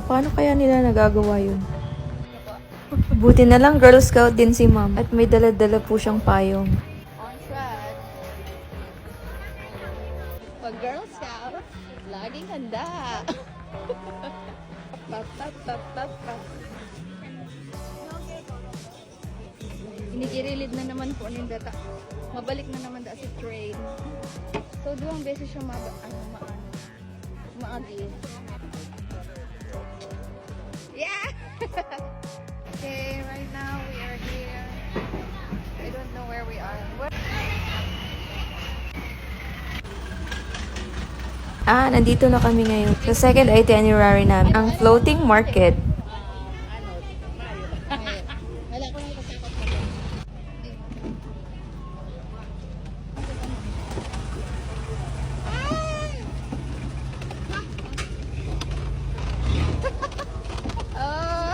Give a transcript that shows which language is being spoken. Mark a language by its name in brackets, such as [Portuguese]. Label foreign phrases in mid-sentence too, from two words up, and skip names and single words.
[Filipino] Paano kaya nila nagagawa yun? Buti na lang Girl Scout din si ma'am at may dala-dala po siyang payong. [English] On track. [Filipino] Pag Girl Scout, laging handa. Pap, pap, pap, pap, pap. [Bikol] Inigirilid na naman po ng data. Mabalik na naman da si train. So, duwang beses siya maagi. [English] Yeah! Okay, right now we are here. I don't know where we are. [Filipino] Nandito na kami ngayon sa [English] second itinerary [Filipino] namin, ang [English] floating market. [Bikol] Wala ko na kasakot mo. Oh!